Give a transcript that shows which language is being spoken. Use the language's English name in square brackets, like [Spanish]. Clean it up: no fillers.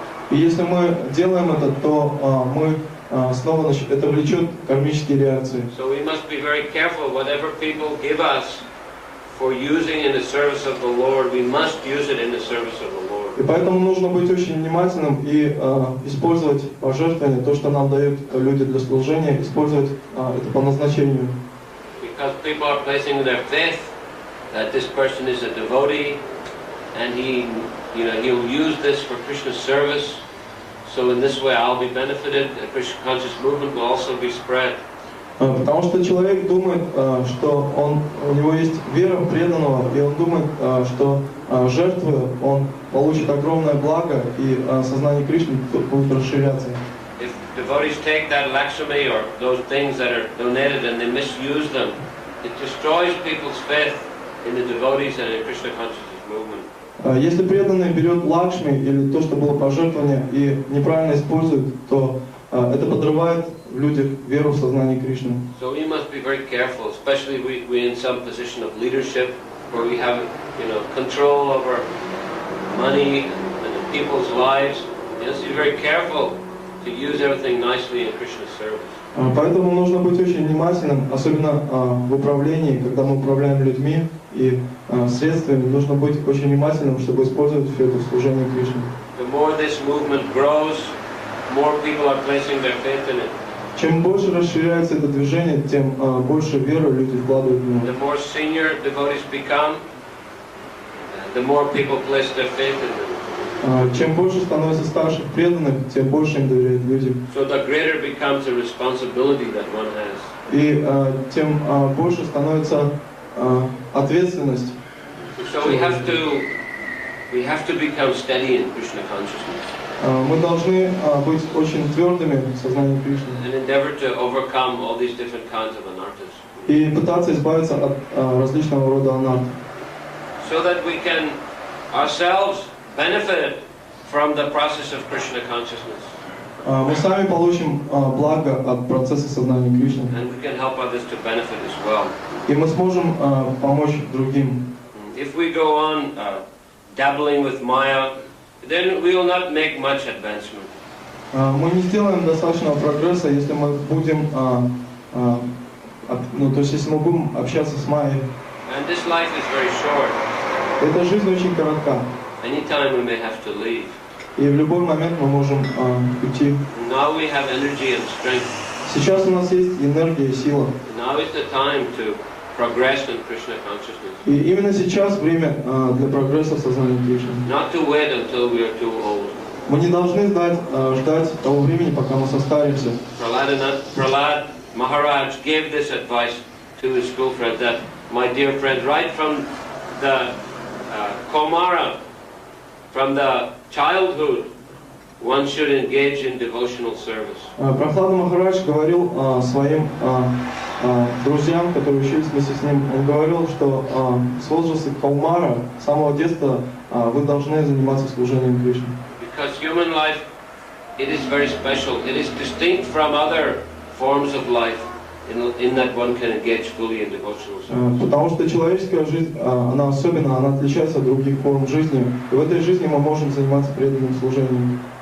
[Russian] И если мы делаем это, то мы снова это влечет кармические реакции. [English] So we must be very careful whatever people give us for using in the service of the Lord, we must use it in the service of the Lord. [Russian] И поэтому нужно быть очень внимательным и использовать пожертвования, то, что нам дают люди для служения, использовать это по назначению. [English] Because people are placing their faith that this person is a devotee, and he'll use this for Krishna's service. So in this way, I'll be benefited. The Krishna conscious movement will also be spread. [Russian] Потому что человек думает, что у него есть вера преданного, и он думает, что жертвы он получит огромное благо, и сознание Кришны будет расширяться. [English] If devotees take that Lakshmi or those things that are donated and they misuse them, it destroys people's faith in the devotees and in Krishna consciousness movement. [Russian] Если преданный берет Лакшми или то, что было пожертвование, и неправильно использует, то это подрывает в людях веру в сознание Кришны. [English] So we must be very careful, especially we in some position of leadership where we have, control over money and people's lives. You must be very careful to use everything nicely in Krishna's service. [Russian] Поэтому нужно быть очень внимательным, особенно в управлении, когда мы управляем людьми и средствами, нужно быть очень внимательным, чтобы использовать все это в служении Кришне. [English] The more this movement grows, more people are placing their faith in it. [Russian] Чем больше расширяется это движение, тем больше веры люди вкладывают в него. [English] The more senior devotees become, the more people place their faith in them. [Russian] Чем больше становится старших преданных, тем больше им доверяют люди. [English] So the greater becomes the responsibility that one has. [Russian] И тем больше становится ответственность. [English] So we have to become steady in Krishna consciousness. [Russian] Мы должны быть очень твердыми в сознании Кришны. [English] And endeavor to overcome all these different kinds of anarthas. [Russian] И пытаться избавиться от различного рода анарт. [English] So that we can ourselves benefit from the process of Krishna consciousness. [Russian] Мы сами получим благо от процесса сознания Кришны. [English] And we can help others to benefit as well. [Russian] И мы сможем помочь другим. [English] If we go on dabbling with Maya, then we will not make much advancement. [Russian] Мы не сделаем достаточного прогресса, если мы будем, то есть если мы будем общаться с Майей. [English] And this life is very short. [Russian] Эта жизнь очень коротка. [English] Anytime we may have to leave. [Russian] И в любой момент мы можем уйти. [English] Now we have energy and strength. [Russian] Сейчас у нас есть энергия и сила. [English] Now is the time to progress in Krishna consciousness. [Russian] И именно сейчас время для прогресса в сознании Кришны. [English] Not to wait until we are too old. [Russian] Мы не должны ждать того времени, пока мы состаримся. [English] Prahlad Maharaj gave this advice to his school friend that, my dear friend, right from the Komara, from the childhood, one should engage in devotional service. [Russian] Прабхавишну Махарадж говорил своим друзьям, которые учились вместе с ним, он говорил, что с возраста Каумара, с самого детства, вы должны заниматься служением Кришне. [English] Because human life, it is very special. It is distinct from other forms of life in that one can engage fully in devotional service. [Russian] Потому что человеческая жизнь, она особенна, она отличается от других форм жизни. И в этой жизни мы можем заниматься преданным служением.